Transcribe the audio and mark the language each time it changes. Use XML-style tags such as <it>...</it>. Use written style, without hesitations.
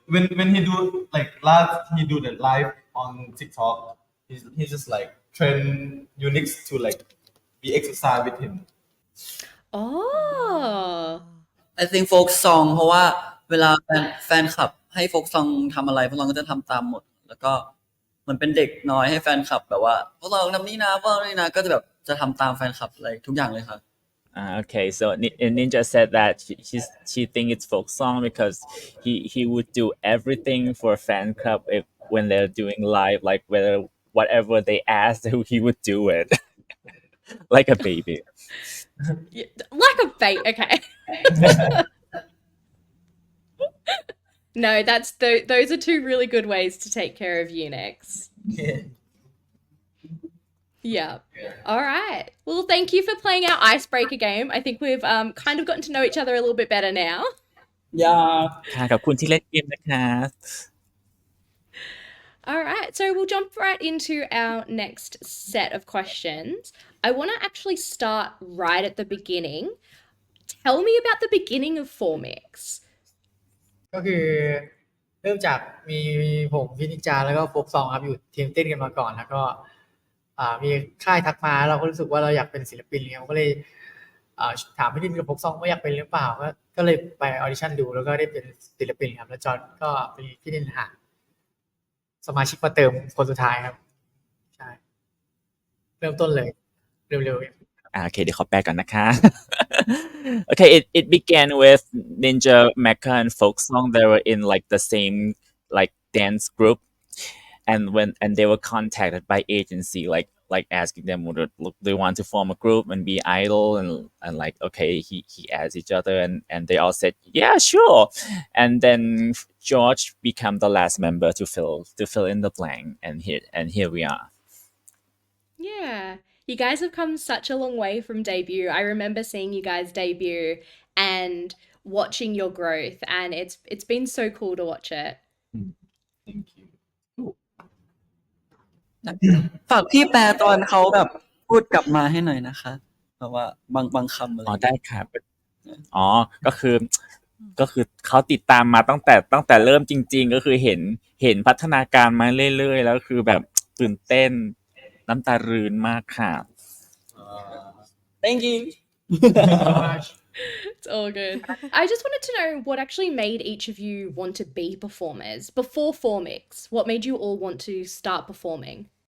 <en>When he do like last he do the live on TikTok, he's just like train Unix to like be exercise with him. Oh.</en> <th>I think folk song เพราะว่าเวลาแฟนคลับให้ folk song ทำอะไรพวกเราก็จะทำตามหมด แล้วก็เหมือนเป็นเด็กน้อยให้แฟนคลับแบบว่าพวกเราทำนี่นะพวกเรานี่นะก็จะแบบจะทำตามแฟนคลับอะไรทุกอย่างเลยครับ</th> <en>Okay, so Ninja said that she think it's folk song because he would do everything for a fan club if when they're doing live, like whatever they asked, he would do it like a baby. Like a bait, okay. No, those are two really good ways to take care of Unix. Yeah. All right. Well, thank you for playing our icebreaker game. I think we've kind of gotten to know each other a little bit better now.</en> <th>ค่ะขอบคุณที่เล่นเกมนะคะ</th> <en>All right. So we'll jump right into our next set of questions. I want to actually start right at the beginning. Tell me about the beginning of Formix.</en> <th>ก็คือเริ่มจากมีผมพินิจาแล้วก็โฟกซองครับอยู่ทีมเต้นกันมาก่อนแล้วก็มีค่ายทักมาเราก็รู้สึกว่าเราอยากเป็นศิลปินเนี่ยก็เลยถามพี่ดินกับโฟกซองว่าอยากเป็นหรือเปล่าก็เลยไปออดิชั่นดูแล้วก็ได้เป็นศิลปินครับแล้วจอห์นก็เป็นพี่ดินหาสมาชิกมาเติมคนสุดท้ายครับใช่เริ่มต้นเลยเร็วๆ</th> <en>Okay,</en> <th>เดี๋ยวขอแปลก่อนนะคะ</th> <en>Okay, it began with Ninja, Mecha, and Folk Song. They were in like the same like dance group, and they were contacted by agency, like asking them would they want to form a group and be idol, and like okay, he adds each other, and they all said yeah, sure, and then George became the last member to fill in the blank, and here we are. Yeah. You guys have come such a long way from debut. I remember seeing you guys debut and watching your growth, and it's been so cool to watch it. Thank you.</en> <th>ฝากพี่แปลตอนเขาแบบพูดกลับมาให้หน่อยนะคะแบบว่าบางคำอะไร อ๋อได้ครับอ๋อก็คือเขาติดตามมาตั้งแต่เริ่มจริงๆก็คือเห็นพัฒนาการมาเรื่อยๆแล้วคือแบบตื่นเต้นน้ำตารืนมากค่ะ</th> <en>Thank you It's all good. I just wanted to know what actually made each of you want to be performers before Formix. What made you all want to start performing?</en>